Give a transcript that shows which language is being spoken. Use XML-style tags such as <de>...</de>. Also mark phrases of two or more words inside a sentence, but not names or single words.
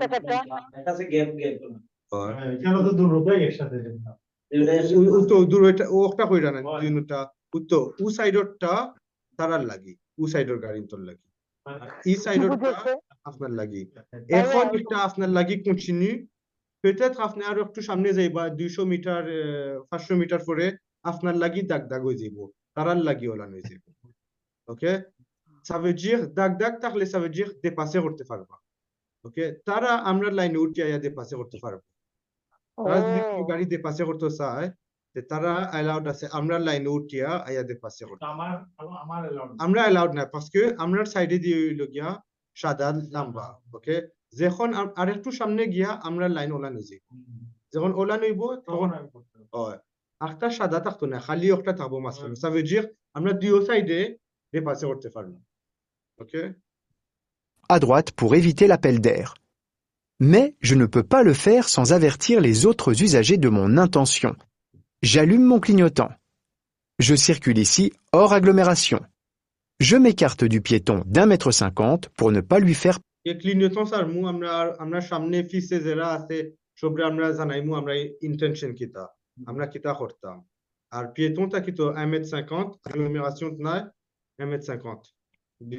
<syl>এটাতে গ্যাপ এখানে তো দুটোই একসাথে তো দূর এটা ওটা কইরা না দুইটা তো উ সাইডরটা তারার লাগি উ সাইডের গাড়ি তোর লাগি এই সাইডরটা আপনার লাগি এখন এটা আপনার লাগি কন্টিনিউ peut-être আপনি আর একটু সামনে যাইবা 200 মিটার 500 মিটার পরে আপনার লাগি দাগ দাগ হয়ে যাইবো তারার লাগি ওলান হয়ে যাইবো ওকে</syl> <fr>ça veut dire</fr> <syl>দাগ দাগ থাকলে ça</syl> <fr>veut dire</fr> <syl>dépasser করতে পারবা ওকে তারা আমরা লাইনে উঠে আয়া dépasser করতে পারবো তারা যদি গাড়ি dépasser করতে চায় তারা অ্যালাউড আছে আমরা লাইনে উঠিয়া আয়া dépasser করতে আমরা অ্যালাউড না parce que আমরা সাইডে দিয়ে হইলো গিয়া সাদা লম্বা ওকে যখন আরেকটু সামনে গিয়া আমরা লাইন ওলান হয়ে যাইব যখন ওলান হইব তখন একটা সাদা থাকতো না খালি একটা থাকবো মাঝখানে</syl> <fr>ça veut dire</fr> <syl>আমরা দুই সাইডে dépasser করতে পারবো ওকে</syl> <fr>À droite pour éviter l'appel d'air. Mais je ne peux pas le faire sans avertir les autres usagers de mon intention. J'allume mon clignotant. Je circule ici hors agglomération. Je m'écarte du piéton d'1,50 m pour ne pas lui faire.</fr> <syl>এই ক্লিনিয়তন সারমু আমরা সামনে ফিসে যারা আছে সবরে আমরা জানাইমু আমরা ইন্টেনশন কিতা আমরা কিতা করতাম আর পিয়েটনটা কিতো 1,50 m agglomération না 1,50 m</syl>